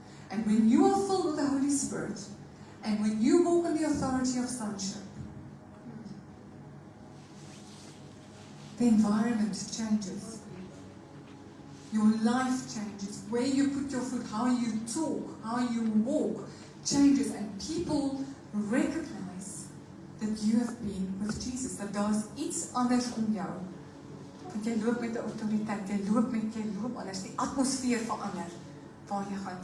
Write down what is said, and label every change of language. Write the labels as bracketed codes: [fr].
[en] And when you are filled with the Holy Spirit, and when you walk in the authority of sonship, the environment changes. Your life changes. Where you put your foot, how you talk, how you walk changes. And people recognize that you have been with Jesus. [af] Dat daar is iets anders om jou. Want jy loop met 'n autoriteit, jy loop anders. Die atmosfeer verander waar jy gaan.